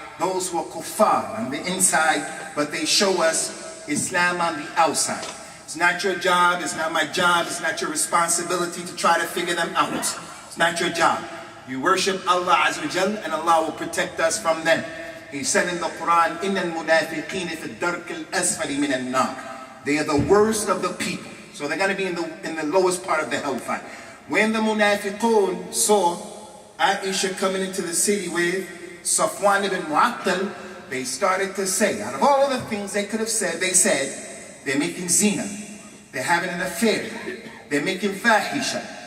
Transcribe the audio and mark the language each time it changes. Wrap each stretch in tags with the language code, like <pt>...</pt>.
<en>those who are kuffar on the inside, but they show us Islam on the outside. It's not your job, it's not my job, it's not your responsibility to try to figure them out. It's not your job. You worship Allah Azza wa Jal, and Allah will protect us from them. He said in the Quran,</en> <ar>إِنَّ الْمُنَافِقِينَ فِي الدَّرْكِ الْأَسْفَلِ مِنَ النَّارِ.</ar> <en>They are the worst of the people. So they're going to be in the lowest part of the hellfire. When the munafiqun saw Aaisha coming into the city with Safwan ibn Mu'attal, they started to say, out of all of the things they could have said, they said, they're making zina, they're having an affair, they're making fahisha.</en>